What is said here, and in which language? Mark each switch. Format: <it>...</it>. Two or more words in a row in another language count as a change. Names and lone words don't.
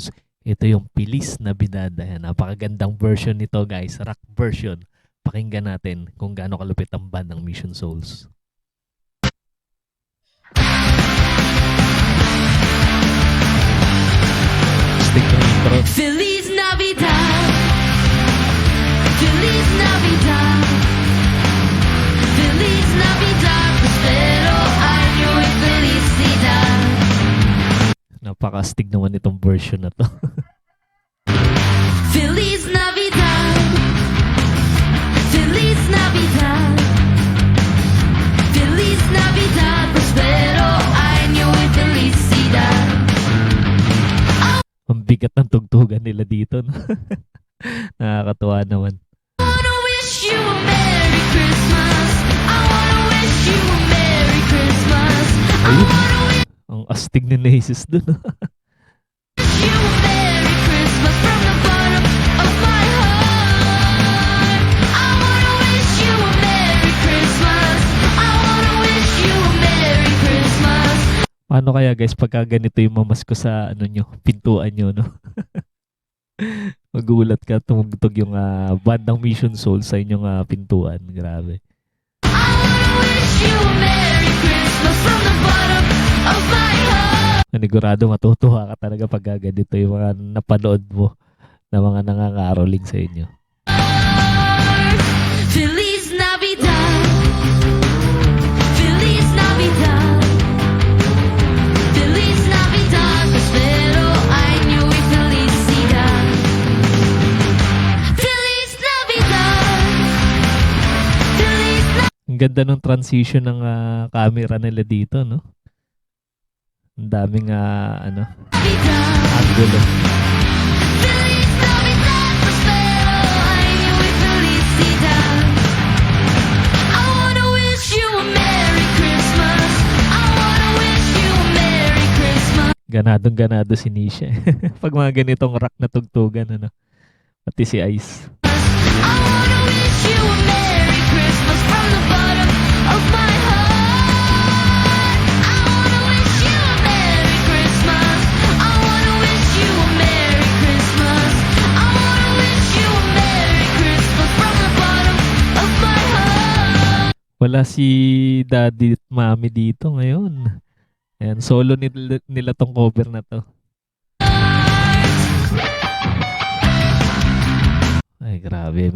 <tl>Ito yung Pilis na Bidada. Yan, napakagandang version nito guys,</tl> <en>rock version.</en> <tl>Pakinggan natin kung gaano kalupit ang bandang Mission Souls. Stick ng intro.</tl> <es>Feliz Navidad, Feliz Navidad, Feliz Navidad, prospero año y felicidad.</es> <tl>Napaka-stick naman itong version na to.</tl> <es>Feliz Navidad, Feliz Navidad, Feliz Navidad, prospero año y felicidad.</es> <tl>Ang bigat ng tugtugan nila dito. No? Nakakatuwa naman.</tl> <en>I wanna wish you a Merry Christmas. I wanna wish you a Merry Christmas. I</en> <tl>Ayun.</tl> <en>wanna wish</en> <tl>Ang astig ni Naces dun. No?</tl> <en>you a Merry Christmas from the bottom of my heart. I wanna wish you a Merry Christmas. I wanna wish you a Merry Christmas.</en> <tl>Paano kaya guys pagka ganito yung mamasko sa ano nyo, pintuan nyo, no? Magulat ka, tumugtog yung bandang Mission Soul sa inyong pintuan. Grabe.</tl> <en>I wanna wish you a Merry Christmas from the bottom of my heart.</en> <tl>Nanigurado matutuwa ka talaga pagka ganito yung mga napanood mo na mga nangangaroling sa inyo.</tl> <es>Feliz Navidad, Feliz Navidad, Feliz Navidad, prospero año y felicidad. Feliz Navidad, Feliz</es> <tl>Ang ganda ng transition ng camera nila dito, no? Ang daming</tl> <es>Navidad,</es> <tl>angulo.</tl> <es>Feliz Navidad, prospero año y felicidad.</es> <en>I wanna wish you a Merry Christmas. I wanna wish you a Merry Christmas.</en> <tl>Ganadong-ganado si Nisha. Pag mga ganitong rock na tugtugan, ano? Pati si Ice.</tl> <en>I wanna wish you a Merry Christmas from the bottom of my heart. I wanna wish you a Merry Christmas. I wanna wish you a Merry Christmas. I wanna wish you a Merry Christmas from the bottom of my heart.</en> <tl>Wala si Daddy at Mami dito ngayon. Ayan, solo nila tong cover na to. Ay, grabe.</tl>